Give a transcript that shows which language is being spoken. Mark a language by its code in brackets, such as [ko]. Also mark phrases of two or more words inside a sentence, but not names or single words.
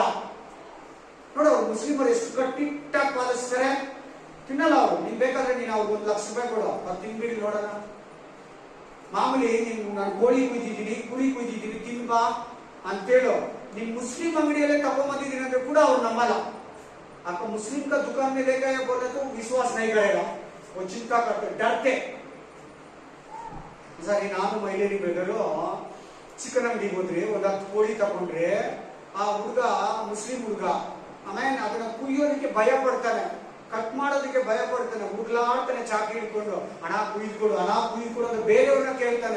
[kn] ನೋಡು, ಅವ್ರು ಮುಸ್ಲಿಮರು ಎಷ್ಟು ಕಟ್ಟಿಟ್ಟಾಗಿ ಪಾಲಿಸ್ತಾರೆ. ತಿನ್ನಲ್ಲ ಅವರು. ನೀನ್ ಬೇಕಾದ್ರೆ ನೀನು ಅವ್ರಿಗೆ ₹1,00,000 ಕೊಡು, ಅವ್ರು ತಿನ್ಬಿಡಿ ನೋಡೋಣ. ಮಾಮೂಲಿ ನಾನು ಕೋಳಿ ಕುಯ್ದಿದ್ದೀನಿ, ಕುರಿ ಕುಯ್ದಿದ್ದೀನಿ, ತಿನ್ಬಾ ಅಂತೇಳು. ನೀನ್ ಮುಸ್ಲಿಂ ಅಂಗಡಿಯಲ್ಲೇ ತಗೊಂಬಂದಿದ್ದೀನಿ ಅಂದ್ರೆ ಕೂಡ ಅವ್ರು ನಂಬಲ್ಲ. [hi] आपको मुस्लिम का दुकान में लेकर या बोले तो विश्वास नहीं करेगा, वो चिंता करते, डरते. [kn] ಸರಿ, ನಾನು ಮಹಿಳೆಯರಿಗೆ ಬೇಕಾದ್ರು ಚಿಕನ್ ಅಂಗಡಿಗೆ ಹೋದ್ರೆ ಒಂದು 10 ಕೋಳಿ ತಗೊಂಡ್ರೆ ಆ ಹುಡುಗ, ಮುಸ್ಲಿಂ ಹುಡುಗ, ಆಮೇಲೆ ಅದನ್ನ ಕುಯ್ಯೋದಕ್ಕೆ ಭಯ ಪಡ್ತಾನೆ, ಕಟ್ ಮಾಡೋದಕ್ಕೆ ಭಯ ಪಡ್ತಾನೆ, ಹುಡ್ಲಾಡ್ತಾನೆ ಚಾಕಿ ಹಿಡ್ಕೊಂಡು. ಹಣ ಕುಯ್ದುಕೊಡು, ಹಣ ಕುಯ್ದುಕೊಡು ಅಂತ ಬೇರೆಯವ್ರನ್ನ ಕೇಳ್ತಾನೆ.